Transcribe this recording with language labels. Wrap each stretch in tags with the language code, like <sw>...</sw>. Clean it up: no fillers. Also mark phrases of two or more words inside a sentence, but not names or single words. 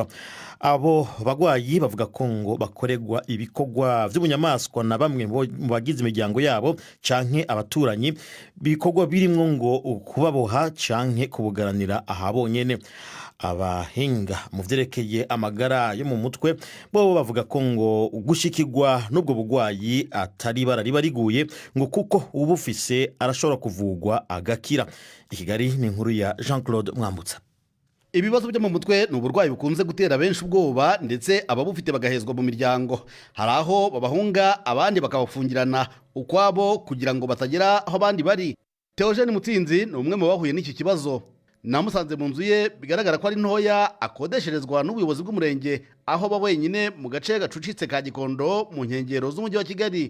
<rn>Abo bagwayi bavuga ko ngo bakorerwa ibikorwa by'ubunyamaswa na bamwe mu bagize imiryango yabo canke abaturanyi, bikorwa birimwo ngo kubaboha canke kubugaranira ahabonyene. Abahinga mu vyerekeye amagara yo mu mutwe bo bavuga ko ngo gushikirwa n'ubwo bugwayi atari barariba riguye ngo kuko ubufise arashobora kuvugwa agakira.</rn> <rw>Ikigali ni inkuru ya Jean-Claude Mwambutsa. Ibibazo byo mu mutwe ni uburwayi bukunze gutera benshi ubwoba ndetse ababufite bagahezwa mu miryango. Hari aho babahunga abandi bakabafungirana ukwabo kugira ngo batagera aho abandi bari. Theogene Mutsinzi ni umwe mu bahuye n'iki kibazo. Namusanze mu nzu ye bigaragara ko ari ntoya akodesherezwa n'ubuyobozi bw'umurenge aho aba wenyine mu gace gacucitse ka Gikondo mu nkengero z'umujyi wa Kigali.</rw>